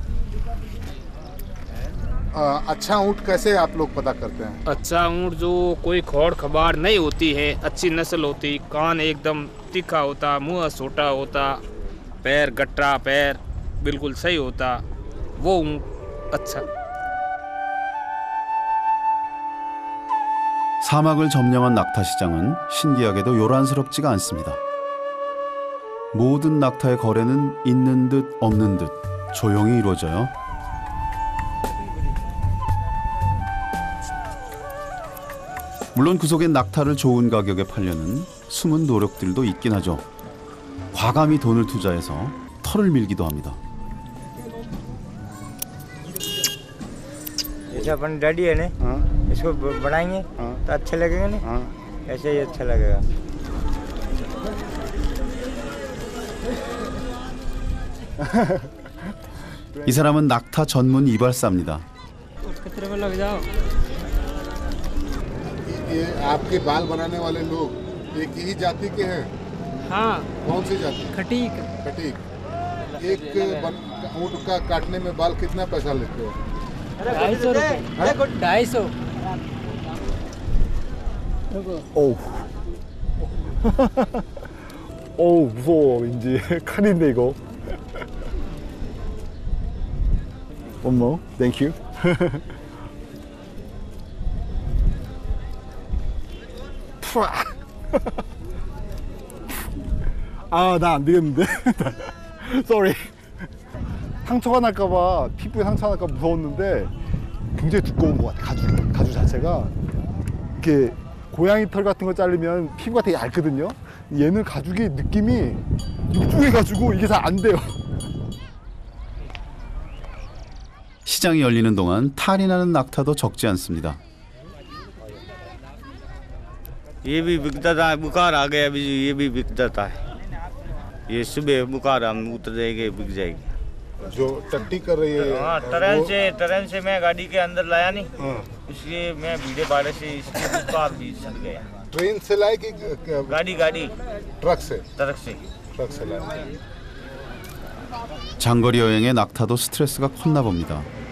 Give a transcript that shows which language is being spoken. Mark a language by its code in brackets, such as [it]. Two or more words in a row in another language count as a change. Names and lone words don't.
[hi] अच्छा ऊँट कैसे आप लोग पता करते हैं? अच्छा ऊँट जो कोई खोड़ खबार नहीं होती है, अच्छी नस्ल होती, कान एकदम तीखा होता, मुंह छोटा होता, पैर गट्टा पैर बिल्कुल सही होता, वो ऊँट अच्छा। [ko] 사막을 점령한 낙타 시장은 신기하게도 요란스럽지가 않습니다. 모든 낙타의 거래는 있는 듯 없는 듯 조용히 이루어져요. 물론 그 속엔 낙타를 좋은 가격에 팔려는 숨은 노력들도 있긴 하죠. 과감히 돈을 투자해서 털을 밀기도 합니다. [hi] जैसे अपन डैडी है ना, इसको बनाएंगे तो अच्छे लगेंगे ना, ऐसे ही अच्छा लगेगा। [ko] 이 사람은 낙타 전문 이발사입니다. [hi] ये आपके बाल बनाने वाले लोग एक ही जाति के हैं? हाँ। कौन सी जाति? खटीक। खटीक। एक ऊँट का काटने में बाल कितना पैसा लेते हो? 250 रुपये। 250। [ko] 어우. 어우, 무서워, 왠지. 칼인데, 이거. [en] One more. Thank you. [ko] 아, 나 안 되겠는데? [en] Sorry. [ko] 상처가 날까봐, 피부에 상처가 날까봐 무서웠는데 굉장히 두꺼운 것 같아, 가죽 자체가. 이렇게 고양이 털 같은 거 자르면 피부가 되게 얇거든요. 얘는 가죽이 느낌이 육중해가지고 이게 잘 안 돼요. 시장이 열리는 동안 탈이 나는 낙타도 적지 않습니다. [hi] ये भी बिकता था, बुखार आ गया अभी, ये भी बिकता था। ये सुबह बुखार हम उतर जाएंगे, बिक जाएगी। जो टट्टी कर रही है? हाँ, ट्रेन से मैं गाड़ी के अंदर लाया नहीं, इसलिए मैं भीड़े भाड़े से इसकी बुखार भी सड़ गया। ट्रेन से लाए कि गाड़ी ट्रक से लाए? [ko] 장거리 여행의 낙타도 스트레스가 컸나 봅니다.